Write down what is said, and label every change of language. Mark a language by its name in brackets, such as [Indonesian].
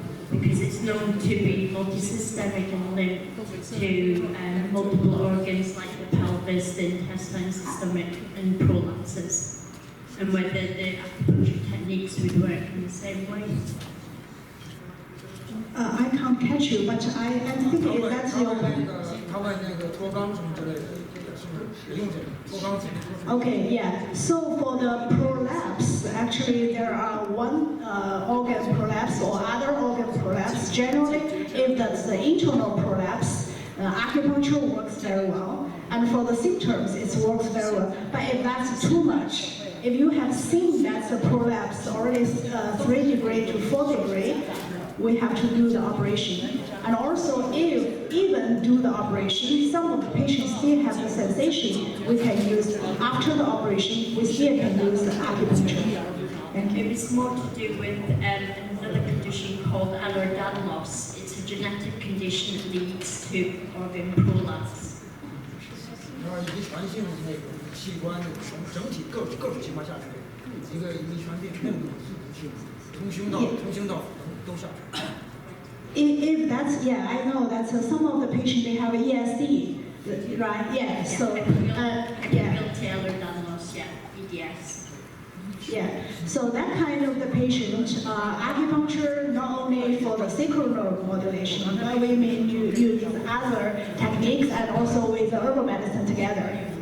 [English] Because it's known to be multisystemic and linked to multiple organs like the pelvis, the intestine system, and prolapses, and whether the acupuncture techniques would work in the same way. I can't catch you, but I think that's your. [Chinese] 他问那个脱肛什么之类的，也是使用这个脱肛怎么脱？ [English] Okay, yeah. So for the prolapse, actually there are 1 organ prolapse or other organ prolapse. Generally, if that's the internal prolapse, acupuncture works very well. And for the symptoms, it works very well. But if that's too much, if you have seen that's a prolapse already 3 degree to 4 degree, we have to do the operation. And also, if even do the operation, some of the patients still have the sensation, we can use, after the operation, we still can use the acupuncture. Thank you. It's more to do with another condition called Ehlers-Danlos. It's a genetic condition that leads to organ prolapse. [Chinese] 然后遗传性那个器官整体各种情况下垂，一个遗传病那种从胸到都下垂。 [English] If that's, yeah, I know that some of the patients, they have ESD, right? Yeah, so, yeah. Ehlers-Danlos, yeah, EDS. Yeah, so that kind of the patient, acupuncture not only for the sacral neuromodulation, but we may use other techniques and also with the herbal medicine together.